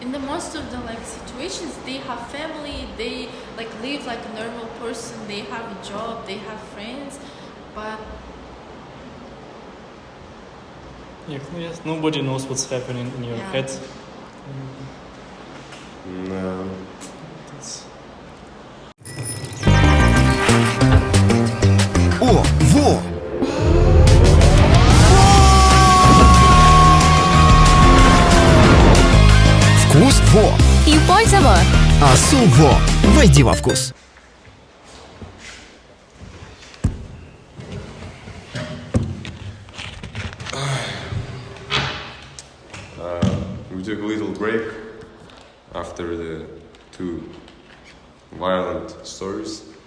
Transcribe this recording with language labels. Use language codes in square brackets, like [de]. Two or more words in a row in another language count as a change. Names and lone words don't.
[en] In the most of the like situations, they have family. They like live like a normal person. They have a job. They have friends, but Yes, nobody knows what's happening in your Yeah. head. No. It's- [ru] О, во! Вкус во! И польза во! А су во! Войди во вкус! [en] We took a little break after the two violent stories.